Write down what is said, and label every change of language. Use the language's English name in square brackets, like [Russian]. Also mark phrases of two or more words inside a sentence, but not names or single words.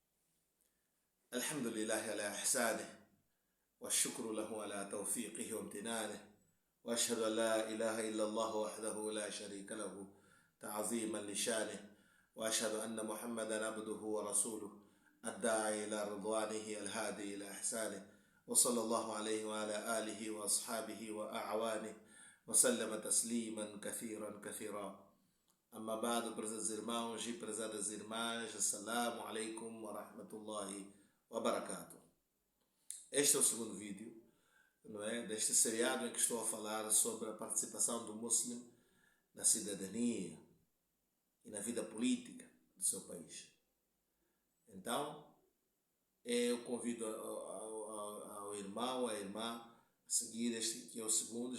[Arabic] الحمد لله على إحسانه والشكر له على توفيقه وامتنانه، وأشهد أن لا إله إلا الله وحده لا شريك له تعظيما لشانه، وأشهد أن محمدا عبده ورسوله الداعي إلى رضوانه الهادي إلى إحسانه، وصلى الله عليه وعلى آله وأصحابه وأعوانه وسلم تسليما كثيرا كثيرا. أما بعد, [Portuguese] prezados irmãos e prezadas irmãs, [Arabic] السلام عليكم ورحمة الله وبركاته. [Portuguese] Este é o segundo vídeo, não é, deste seriado em que estou a falar sobre a participação do muçulmano na cidadania e na vida política do seu país. Então, eu convido ao irmão, à irmã, a seguir este que é o segundo.